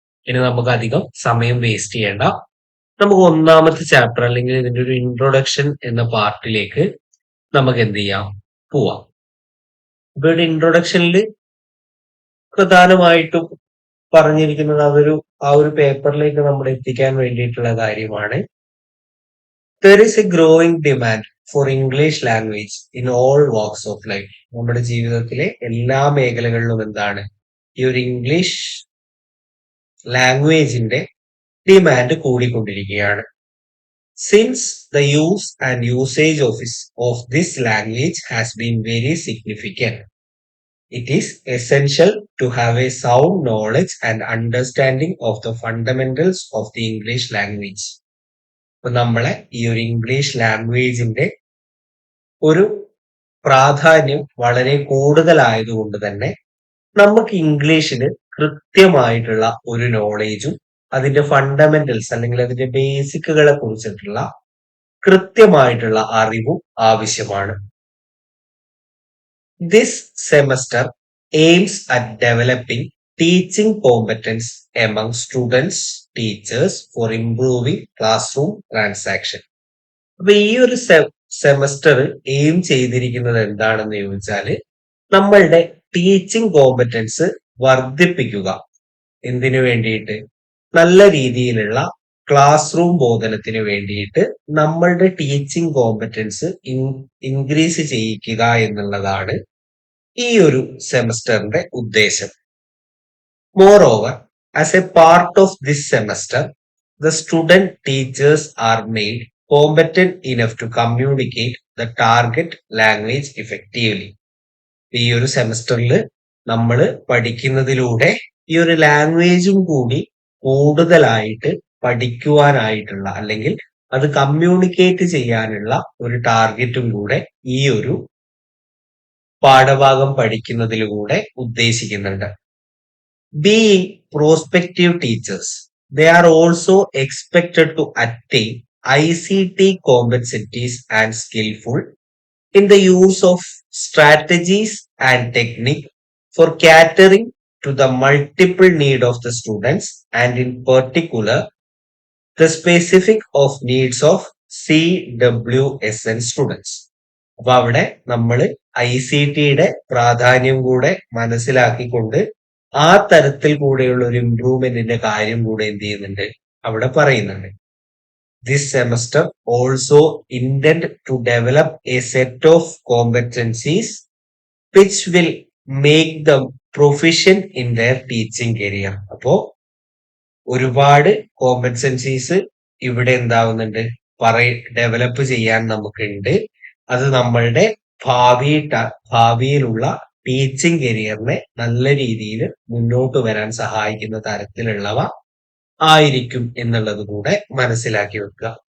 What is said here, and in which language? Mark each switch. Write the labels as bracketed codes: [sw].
[ml] ഇനി നമുക്ക് അധികം സമയം വേസ്റ്റ് ചെയ്യേണ്ട, നമുക്ക് ഒന്നാമത്തെ ചാപ്റ്റർ അല്ലെങ്കിൽ ഇതിന്റെ ഒരു ഇൻട്രൊഡക്ഷൻ എന്ന പാർട്ടിലേക്ക് നമുക്ക് എന്ത് ചെയ്യാം, പോവാം. ഇപ്പൊ ഇവിടെ ഇൻട്രൊഡക്ഷനിൽ പ്രധാനമായിട്ടും പറഞ്ഞിരിക്കുന്നത് ആ ഒരു പേപ്പറിലേക്ക് നമ്മൾ എത്തിക്കാൻ വേണ്ടിയിട്ടുള്ള കാര്യമാണ്. [en] There is a growing demand for English language in all walks of life. [ml] നമ്മുടെ ജീവിതത്തിലെ എല്ലാ മേഖലകളിലും എന്താണ്, ഈ ഒരു ഇംഗ്ലീഷ് ലാംഗ്വേജിന്റെ ഡിമാൻഡ് കൂടിക്കൊണ്ടിരിക്കുകയാണ്. [en] Since the use and usage of this language has been very significant, it is essential to have a sound knowledge and understanding of the fundamentals of the English language. [ml] അപ്പൊ നമ്മളെ ഈ ഒരു English ലാംഗ്വേജിന്റെ ഒരു പ്രാധാന്യം വളരെ കൂടുതലായതുകൊണ്ട് തന്നെ നമുക്ക് ഇംഗ്ലീഷിന് കൃത്യമായിട്ടുള്ള ഒരു നോളേജും അതിന്റെ ഫണ്ടമെന്റൽസ് അല്ലെങ്കിൽ അതിന്റെ ബേസിക്കുകളെ കുറിച്ചിട്ടുള്ള കൃത്യമായിട്ടുള്ള അറിവും ആവശ്യമാണ്. [en] This semester aims at developing teaching competence among students, teachers for improving classroom transaction. [ml] അപ്പൊ ഈ ഒരു സെമസ്റ്റർ എയിം ചെയ്തിരിക്കുന്നത് എന്താണെന്ന് ചോദിച്ചാല്, നമ്മളുടെ ടീച്ചിങ് കോമ്പറ്റൻസ് വർദ്ധിപ്പിക്കുക. എന്തിനു വേണ്ടിയിട്ട്? നല്ല രീതിയിലുള്ള ക്ലാസ് റൂം ബോധനത്തിന് വേണ്ടിയിട്ട് നമ്മളുടെ ടീച്ചിങ് കോമ്പറ്റൻസ് ഇൻക്രീസ് ചെയ്യിക്കുക എന്നുള്ളതാണ് ഈ ഒരു സെമസ്റ്ററിന്റെ ഉദ്ദേശം. [en] Moreover, as a part of this semester, the student teachers are made competent enough to communicate the target language effectively. [ml] ഈ ഒരു സെമസ്റ്ററിൽ നമ്മൾ പഠിക്കുന്നതിലൂടെ ഈ ഒരു ലാംഗ്വേജും കൂടി കൂടുതലായിട്ട് പഠിക്കുവാനായിട്ടുള്ള അല്ലെങ്കിൽ അത് കമ്മ്യൂണിക്കേറ്റ് ചെയ്യാനുള്ള ഒരു ടാർഗറ്റും കൂടെ ഈ ഒരു പാഠഭാഗം പഠിക്കുന്നതിലൂടെ ഉദ്ദേശിക്കുന്നുണ്ട്. [en] Being prospective teachers, they are also expected to attain ICT competencies and skillful in the use of strategies and technique for catering to the multiple need of the students and in particular the specific of needs of CWSN students. [ml] അപ്പൊ അവിടെ നമ്മൾ ICTയുടെ പ്രാധാന്യം കൂടെ മനസ്സിലാക്കിക്കൊണ്ട് ആ തരത്തിൽ കൂടെയുള്ള ഒരു ഇംപ്രൂവ്മെന്റിന്റെ കാര്യം കൂടെ എന്ത് ചെയ്യുന്നുണ്ട്, അവിടെ പറയുന്നുണ്ട്. [en] This semester also intend to develop a set of competencies which will make them proficient in their teaching career. അപ്പോ [ml] ഒരുപാട് കോമ്പറ്റൻസീസ് ഇവിടെ എന്താവുന്നുണ്ട്, ഡെവലപ്പ് ചെയ്യാൻ നമുക്കുണ്ട്. അത് നമ്മളുടെ ഭാവിയിലുള്ള ടീച്ചിങ് കരിയറിനെ നല്ല രീതിയിൽ മുന്നോട്ട് വരാൻ സഹായിക്കുന്ന തരത്തിലുള്ളവ ആയിരിക്കും എന്നുള്ളത് കൂടെ മനസ്സിലാക്കി വെക്കുക.